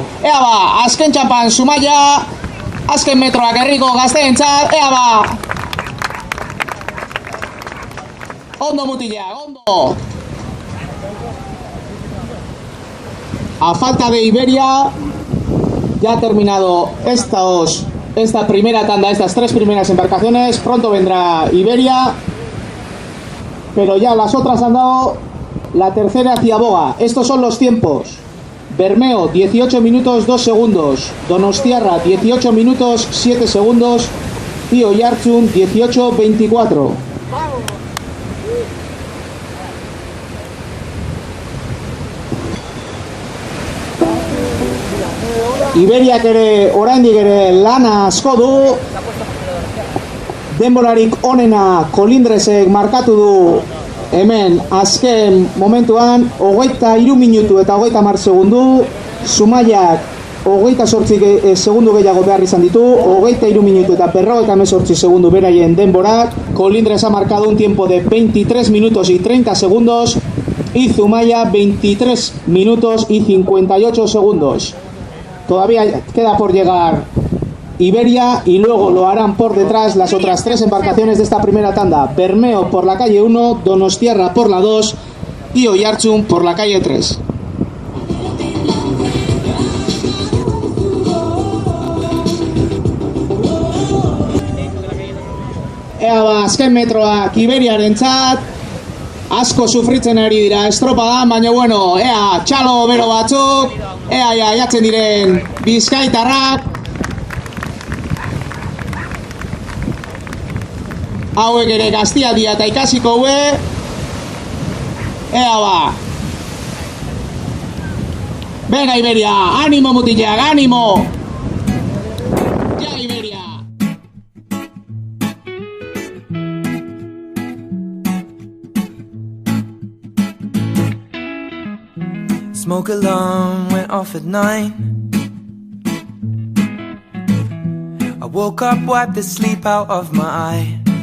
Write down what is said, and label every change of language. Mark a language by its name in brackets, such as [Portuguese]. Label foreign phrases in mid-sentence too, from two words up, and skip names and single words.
[Basque] Ea ba, azken txampan Zumaia, azken metroak herriko gazteentzat, ea ba! Ondo mutilak, ondo! [Spanish] A falta de Iberia, ya ha terminado esta primera tanda, estas 3 primeras embarcaciones. Pronto vendrá Iberia, pero ya las otras han dado la tercera ciaboga. Estos son los tiempos: Bermeo 18 minutos 2 segundos, Donostiarra 18 minutos 7 segundos y Oiartzun 18:24. [Basque] Iberiak ere oraindik ere lana asko du. Denborarik onena Kolindrezek markatu du hemen azken momentuan, 23 minutu eta 30 segundu. Zumaiak 28 segundu gehiago behar izan ditu, 23 minutu eta 58 segundu beraien denborak. [Spanish] Kolindrez ha marcado un tiempo de 23 minutos y 30 segundos y Zumaia 23 minutos y 58 segundos. Todavía queda por llegar Iberia y luego lo harán por detrás las otras 3 embarcaciones de esta primera tanda. Bermeo por la calle 1, Donostiarra por la 2 y Oiartzun por la calle 3. [Basque] Ea ba, azken metroak Iberiarentzat asko sufritzen ari dira estropadan, baina bueno, ea txalo bero batzuk, ea jatzen diren bizkaitarrak. Hauek ere gaztia dira eta ikasiko hue. Ea ba. Venga Iberia, animo mutilak, animo! Ja Iberia! [English] Smoke alarm went off at 9. I woke up, wiped the sleep out of my eye.